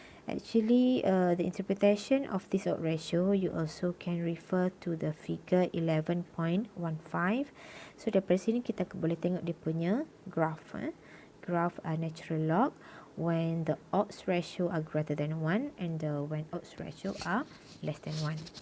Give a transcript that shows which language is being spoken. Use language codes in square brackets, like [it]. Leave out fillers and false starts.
[en] Actually, the interpretation of this odds ratio, you also can refer to the figure 11.15. [ms] So daripada sini kita boleh tengok dia punya graph. [en] Graph natural log when the odds ratio are greater than 1 and when odds ratio are less than 1.